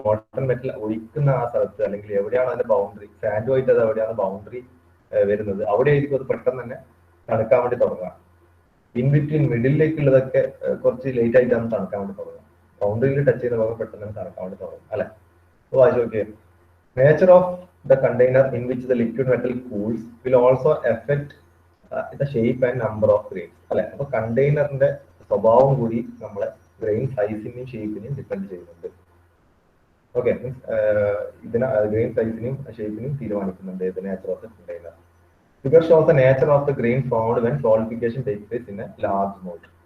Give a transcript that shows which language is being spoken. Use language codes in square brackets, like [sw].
[ml] Molten metal ഒഴിക്കുന്ന ആ സ്ഥലത്ത് അല്ലെങ്കിൽ എവിടെയാണ് അതിന്റെ ബൗണ്ടറി, സാൻഡുമായിട്ട് അത് എവിടെയാണ് ബൗണ്ടറി വരുന്നത്, അവിടെ ആയിരിക്കും അത് പെട്ടെന്ന് തന്നെ തണുക്കാൻ വേണ്ടി തുടങ്ങുക. ഇൻ ബിറ്റ്വീൻ മിഡിലേക്കുള്ളതൊക്കെ കുറച്ച് ലേറ്റ് ആയിട്ടാണ് തണുക്കാൻ വേണ്ടി തുടങ്ങുക. ബൗണ്ടറിയിൽ ടച്ച് ചെയ്യുന്ന ഭാഗം പെട്ടെന്ന് തന്നെ തണുക്കാൻ വേണ്ടി തുടങ്ങും, അല്ലെ? അപ്പോൾ വായിച്ചു നോക്കിയേ, [en] Nature of the container in which the liquid metal cools will also affect the shape and number of grains. [ml] അല്ലെ? അപ്പൊ കണ്ടെയ്നറിന്റെ സ്വഭാവം കൂടി നമ്മളെ ഗ്രെയിൻ സൈസിനെയും ഷേപ്പിനെയും ഡിപ്പെൻഡ് ചെയ്യുന്നുണ്ട്. ഓക്കെ, ഇതിന് ഗ്രെയിൻ സൈസിനെയും ഷേപ്പിനെയും തീരുമാനിക്കുന്നുണ്ട് ഇത് nature of the container. [en] Figure shows the nature of the grain found when solidification take place in a large mould.